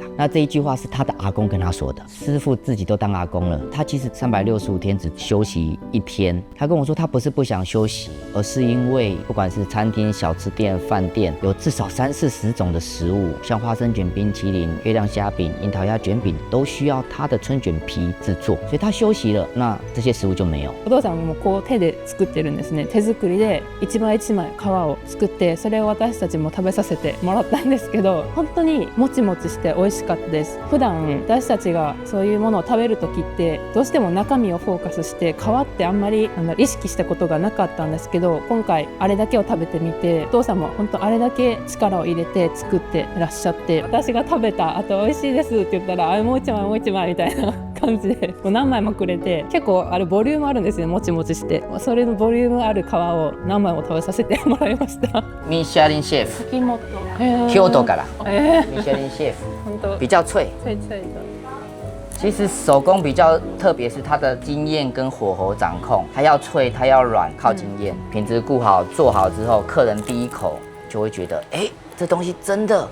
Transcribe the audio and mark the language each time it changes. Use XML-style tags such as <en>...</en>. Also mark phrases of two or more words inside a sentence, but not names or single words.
<zh>那这一句话是他的阿公跟他说的。师傅自己都当阿公了，他其实365天只休息1天。他跟我说，他不是不想休息，而是因为不管是餐厅、小吃店、饭店，有至少30-40种的食物，像花生卷、冰淇淋、月亮虾饼、樱桃鸭卷饼，都需要他的春卷皮制作，所以他休息了，那这些食物就没有。</zh> <ja>お父さんもこう手で作ってるんですね。手作りで一枚一枚皮を作って、それを私たちも食べさせてもらったんですけど、本当にもちもちして美味しかったです。普段私たちがそういうものを食べる時ってどうしても中身をフォーカスして、皮ってあんまり意識したことがなかったんですけど、今回あれだけを食べてみて、お父さんも本当あれだけ力を入れて作ってらっしゃって、私が食べた後美味しいですって言ったら、もう一枚もう一枚みたいな感じでもう何枚もくれて、結構あれボリュームあるんですね。もちもちして、それのボリュームある皮を何枚も食べさせてもらいました。</ja> <zh>米其林 chef</zh> <ja>秋元京都から米其林 chef 本当</ja> <zh>比较脆。脆脆的。其实手工比较特别，是它的经验跟火候掌控，它要脆，它要软，靠经验。品质顾好，做好之后，客人第一口就会觉得，哎，这东西真的。</zh>